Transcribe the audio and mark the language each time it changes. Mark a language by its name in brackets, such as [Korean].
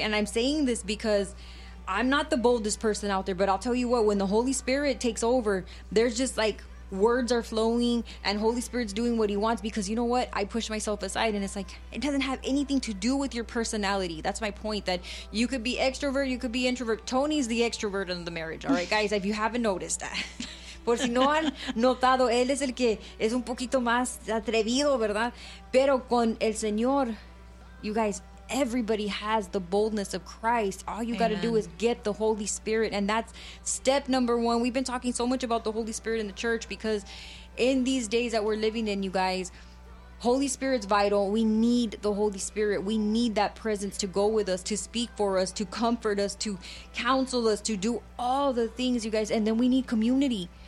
[English] And I'm saying this because I'm not the boldest person out there, but I'll tell you what, when the Holy Spirit takes over, there's just like words are flowing and Holy Spirit's doing what he wants, because you know what? I push myself aside, and it's like, it doesn't have anything to do with your personality. That's my point, that you could be extrovert, you could be introvert. Tony's the extrovert in the marriage, all right, guys? If you haven't noticed that. [Spanish] Por si no han notado, él es el que es un poquito más atrevido, ¿verdad? Pero con el Señor... [English] You guys, everybody has the boldness of Christ. All you got to do is get the Holy Spirit. And that's step number one. We've been talking so much about the Holy Spirit in the church, because in these days that we're living in, you guys, Holy Spirit's vital. We need the Holy Spirit. We need that presence to go with us, to speak for us, to comfort us, to counsel us, to do all the things, you guys. And then we need community.